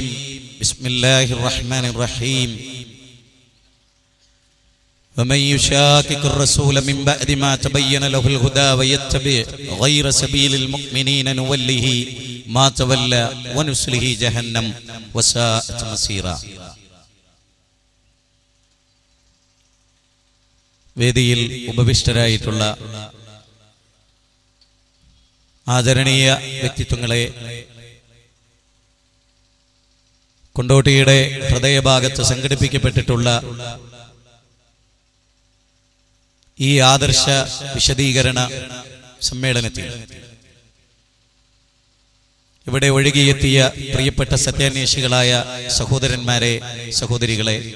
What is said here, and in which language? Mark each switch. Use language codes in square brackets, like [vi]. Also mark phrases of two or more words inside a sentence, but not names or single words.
[ar] بسم الله الرحمن الرحيم. ومن يشاقق الرسول من بعد ما تبين له الهدى ويتبع غير سبيل المؤمنين نوله ما تولى ونصله جهنم وساءت مصيرا. [ml] വേദിയിൽ ഉപവിഷ്ടരായിട്ടുള്ള ആദരണീയ വ്യക്തിത്വങ്ങളെ, കൊണ്ടോട്ടിയുടെ ഹൃദയഭാഗത്ത് സംഘടിപ്പിക്കപ്പെട്ടിട്ടുള്ള ഈ ആദർശ വിശദീകരണ സമ്മേളനത്തിൽ ഇവിടെ ഒഴുകിയെത്തിയ പ്രിയപ്പെട്ട സത്യാന്വേഷികളായ സഹോദരന്മാരെ, സഹോദരികളെ,